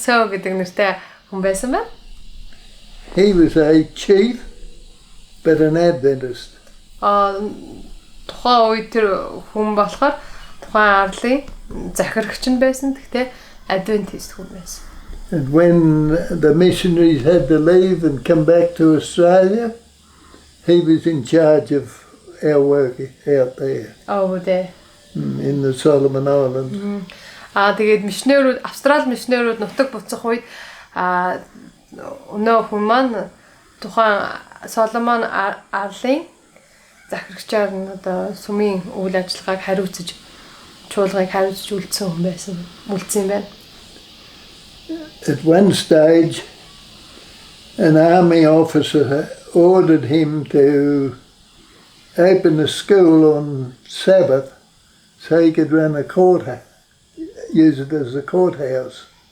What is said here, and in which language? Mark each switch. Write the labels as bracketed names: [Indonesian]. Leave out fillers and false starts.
[Mongolian] гэдэг нэртэй хүн байсан байна. [English] He was a chief, but an Adventist. [Mongolian] Тухайн үед тэр хүн болохоор тухайн арлын захирагч нь байсан. Гэхдээ Адвентист хүн байсан. [English] And when the missionaries had to leave and come back to Australia, he was in charge of our work out there. There. In the Solomon Islands. [Mongolian] Тэгээд мишнерүүд Австрали мишнерүүд нутаг буцах үед өнөө хүн маань тухайн Соломон арлын захирагчаар нь одоо сүмийн үйл ажиллагааг хариуцж чуулгыг хариуцж үлдсэн хүн байсан. Үлдсэн юм байна. [English] At one stage, an army officer ordered him to open a school on Sabbath so he could run a courthouse, use it as a courthouse.